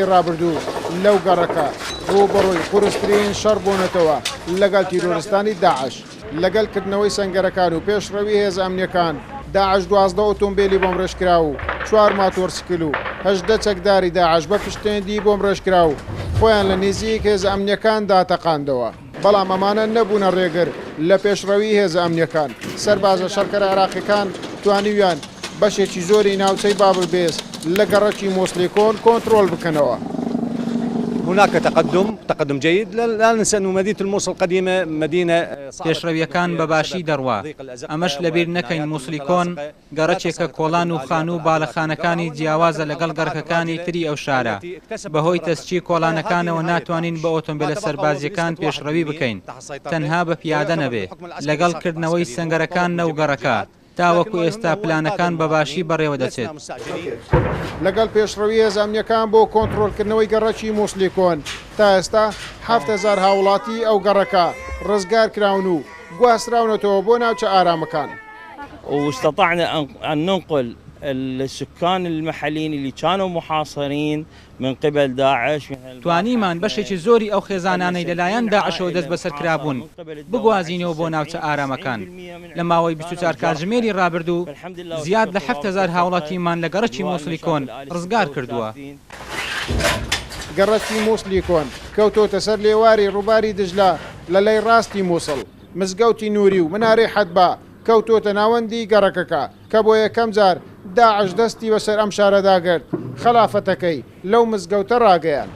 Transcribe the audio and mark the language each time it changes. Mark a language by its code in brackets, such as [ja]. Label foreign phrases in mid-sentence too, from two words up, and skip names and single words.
[ku] ڕابردوو لەو گەڕەکە ڕووبەڕووی قورستترین شەڕ بوونەتەوە لەگەڵ تیرۆریستانی داعش لەگەڵکردنەوەی سەنگەرەکان و پێشڕەوی هێزە ئەمنیەکان داعش 12 ئۆتۆمبیلی بۆم ڕێژکرا و 4 ماتۆرسیکل و 18 چەکداری داعش بە پشتێندی بۆم ڕێژکرا و خۆیان لە نزیک هێزە ئەمنیەکاندا تەقاندەوە. بەڵام ئەمانە نەبوونە ڕێگر لە پێشڕەوی هێزە ئەمنیەکان. سەربازە شەڕکەرە عراقیەکان توانیویان بەشێکی زۆری ناوچەی بابلبێز لە گەڕەکی مووسلی کۆن کۆنتڕۆل بکەنەوە. [ar] هناك تقدم جيد. لا ننسى أن مدينة الموصل القديمة مدينة [ku] پێشڕەویەکان بەباشی دەڕوا. ئەمەش لەبیر نەکەین مووسلی کۆن گەڕەکێکە کۆڵان و خان و باڵەخانەکانی جیاوازە لەگەڵ گەڕەکەکانی تری ئەو شارە. بەهۆی تەسچی کۆڵانەکانەوە ناتوانین بە ئۆتۆمبیلە سەربازیەکان پێشڕەوی بکەین تەنها بە پیادە نەبێ لەگەڵ کردنەوەی سەنگەرەکان نەو گەڕەکە تاوەکو ئێستا پلانەکان بەباشی بەڕێوە دەچێت. لەگەڵ پێشڕەوی هێزە ئەمنیەکان بۆ کۆنتڕۆلکردنەوەی گەڕەکی مووسلی کۆن تا ئێستا 7000 هاوڵاتی ئەو گەڕەکە ڕزگار کراون و گواستراونەتەوە بۆ ناوچە ئارامەکان. [ar] واستطعنا أن ننقل السكان المحليين اللي كانوا محاصرين من قبل داعش. [ku] توانیمان بەشێکی زۆری ئەو خێزانانەی لەلایەن داعشەوە دەست بەسەر کرابوون بگوازینەوە بۆ ناوچە ئارامەکان. لە ماوەی 24 کاتژمێری ڕابردوو زیاد لە 7000 هاوڵاتیمان لە گەڕەکی مووسلی کۆن ڕزگار کردووە. گەڕەکی مووسلی کۆن کەوتۆتە سەر لێواری ڕووباری دژلا لە لای ڕاستی مووسڵ مزگەوتی نووری و منارەی حەدبا کەوتۆتە ناوەندی گەڕەکەکە کە بۆ یەکەم جار داعش دەستی بەسەر ئەم شارەداگرت خلافەتەکەی لەو مزگەوتە ڕاگەیان.